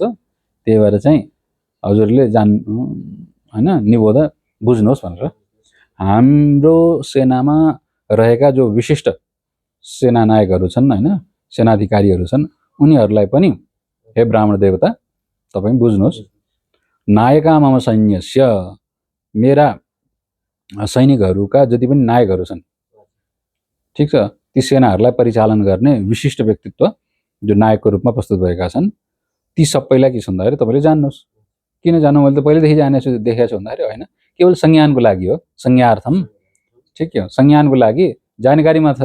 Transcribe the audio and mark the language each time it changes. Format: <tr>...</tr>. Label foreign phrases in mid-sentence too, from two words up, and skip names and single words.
<ne>त्यही भएर चाहिँ हजुरले जान्नु होइन, निबोध बुझ्नुहोस् भनेर। हाम्रो सेनामा रहेका जो विशिष्ट सेनानायकहरू छन् होइन, सेनाधिकारीहरू छन्, उनीहरूलाई पनि हे ब्राह्मण देवता तपाईँ बुझ्नुहोस्।</ne> <sa>नायका मम सैन्यस्य,</sa> <ne>मेरा सैनिकहरूका जति पनि नायकहरू छन्, ठिक छ, ती सेनाहरूलाई परिचालन गर्ने विशिष्ट व्यक्तित्व जो नायकको रूपमा प्रस्तुत भएका छन्, ती सबैलाई के छ भन्दाखेरि तपाईँले जान्नुहोस्। किन जान्नु, मैले त पहिलेदेखि देखेको छु भन्दाखेरि होइन, केवल संज्ञानको लागि हो, संज्ञार्थम, ठिक हो, संज्ञानको लागि जानकारीमा छ।</ne>